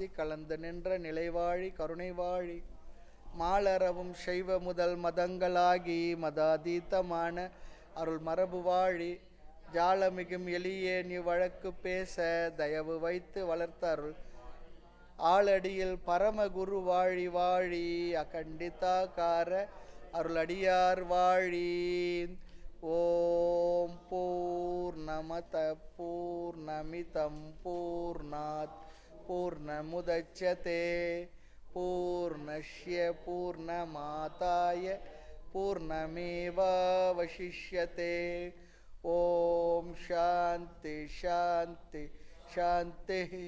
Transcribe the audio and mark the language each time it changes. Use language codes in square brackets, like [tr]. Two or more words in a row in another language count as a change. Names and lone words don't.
[ta] கலந்து நின்ற நிலைவாழி கருணை வாழி, மாலரவும் சைவ முதல் மதங்களாகி மதாதீதமான அருள் மரபு வாழி, ஜாலமிகும் எளியேன் இவ்வழக்கு பேச தயவு வைத்து வளர்த்தருள் ஆளடியில் பரமகுரு வாழி வாழி, அகண்டிதாகார அருளடியார் வாழி. [sa] ॐ पूर्णमदः पूर्णमिदं पूर्णात् पूर्णमुदच्यते पूर्णस्य पूर्णमादाय पूर्णमेवावशिष्यते. ॐ शान्तिः शान्तिः शान्तिः.